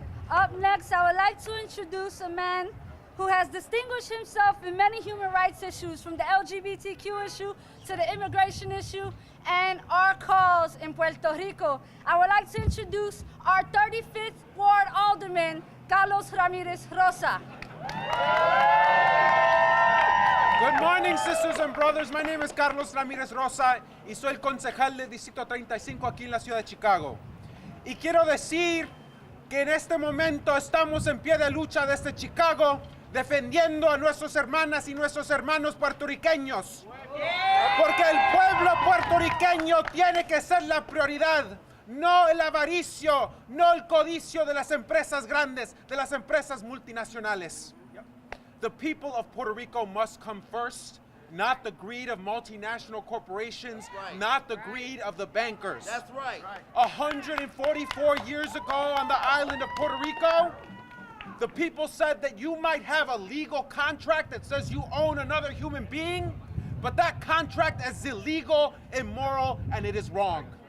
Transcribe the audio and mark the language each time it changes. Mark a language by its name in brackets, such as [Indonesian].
[English] Up next, I would like to introduce a man who has distinguished himself in many human rights issues, from the LGBTQ issue to the immigration issue and our cause in Puerto Rico. I would like to introduce our 35th Ward Alderman, Carlos Ramirez Rosa. Good morning, sisters and brothers. My name is Carlos Ramirez Rosa [Spanish] y soy el concejal del Distrito 35 aquí en la ciudad de Chicago. Y quiero decir que en este momento estamos en pie de lucha desde Chicago defendiendo a nuestras hermanas y nuestros hermanos puertorriqueños. Porque el pueblo puertorriqueño tiene que ser la prioridad, no el avaricio, no el codicio de las empresas grandes, de las empresas multinacionales. [English] The people of Puerto Rico must come first, not the greed of multinational corporations, right. not the greed of the bankers. That's right. 144 years ago on the island of Puerto Rico, the people said that you might have a legal contract that says you own another human being, but that contract is illegal, immoral, and it is wrong.